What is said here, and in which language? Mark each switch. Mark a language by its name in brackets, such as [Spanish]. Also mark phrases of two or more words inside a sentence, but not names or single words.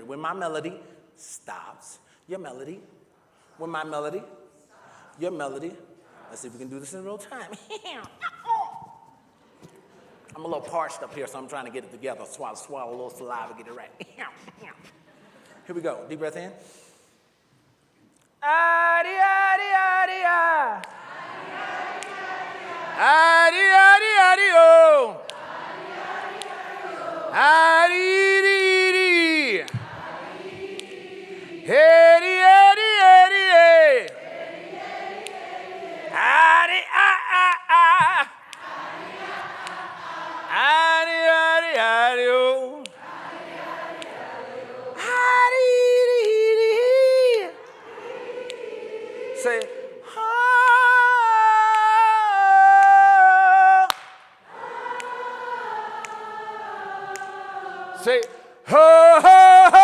[English] When my melody stops, your melody. When my melody, your melody. Let's see if we can do this in real time. I'm a little parched up here, so I'm trying to get it together. Swallow a little saliva, get it right. Here we go. Deep breath in. Adi, adi, adi, ah. Adi, adi, adi, oh. Adi, di, di. Adi, adi, adi, eh. Adi, ah, ah, ah. Adi, adi, adi, oh. Adi, di, di. Say, say, ho, ho.